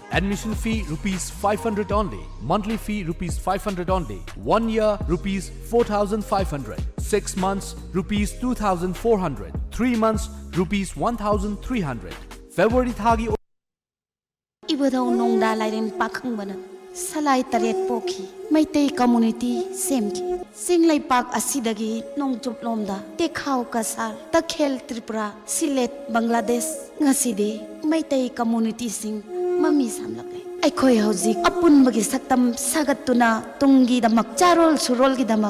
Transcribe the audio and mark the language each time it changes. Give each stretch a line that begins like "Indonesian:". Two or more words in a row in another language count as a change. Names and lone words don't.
English: Admission fee ₹500 only, monthly fee ₹500 only, 1 year ₹4,500, 6 months ₹2,400, 3 months ₹1,300.
Manipuri: February thagi Ibadaw nongda lairen pakhang Salai taret poki Maitei community semki Singlai pak asidagi nongchup lomda Tekhau kasar Takhel Tripura Silet Bangladesh Ngasidi
English: Maitei community
Manipuri: sing mami samlakai Aikhoi hauzik apun bagi saktam sagatuna tungi damak charol surol gi damak